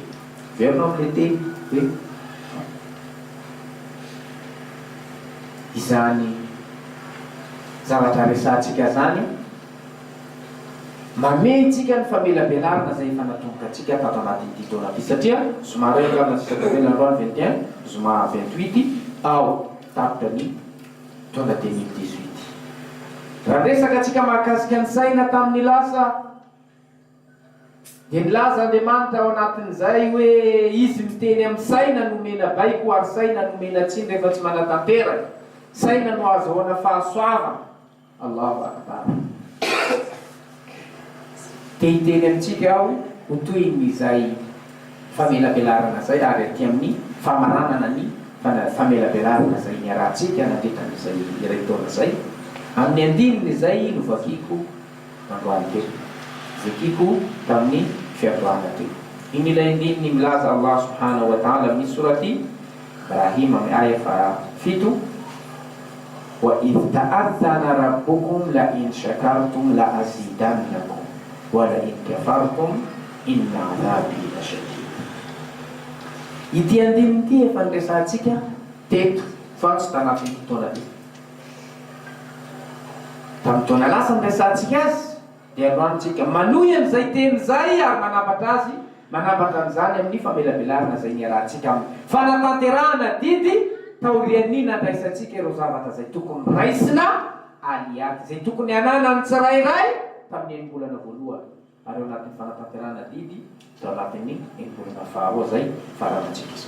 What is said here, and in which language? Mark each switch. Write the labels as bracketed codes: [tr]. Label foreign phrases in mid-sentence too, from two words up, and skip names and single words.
[mg] Verinao amin'ilay teny hoe izany zavatra resantsika zany mametsika ny famelabelarina zay efa natomboka atsika tato anatin'ity taona ity, satria somary angamba tsika tavelandroany 21 zoma 28 ao tapitra ny taona 2018. Raha resaka atsika mahakasika ny saina tamin'ny lasa dia nilaza Andriamanitra ao anatin'izay hoe izy miteny amin'ny saina nomena baiko ary saina nomena tsiny rehefa tsy manatanteraka, saina no azahoana fahasoavana. [ar] الله أكبر. [mg] Tehiteny amintsika aho ho toy n'izay famelabelarana zay ary aty amin'ny famaranana ny famelabelarana zay niarahantsika natetran'izay iray taona zay. Amin'ny andininy zay no vakiko androany teo, vakiko tamin'ny fiandohana teo. Iny ilay andininy milaza [ar] الله سبحانه وتعالى [mg] amin'ny surati Ibrahim amin'ny aya 7: [ar] وإذ تأذن ربكم لئن شكرتم لأزيدنكم ولئن كفرتم إن عذابي لشديد. [mg] Ity andininy ity efa niresantsika teto fa tsy tanatin'ny fotoana ty. Tamin'ny taona lasa niresantsika azy dia androantsika manohy an'izay teny zay ary manapatra an'izany amin'ny famelabelarina zay niarahantsika amin'ny fanatanterahana didy taorian'ny nandraisantsika ireo zavatra zay tokony raisina aliady, zay tokony anana ny tsirairay tamin'ny enimbolana voalohany, ary ao anatin'ny fanatanterahana didy tao anatin'ny enimbolana faharoa zay faranantsika izao.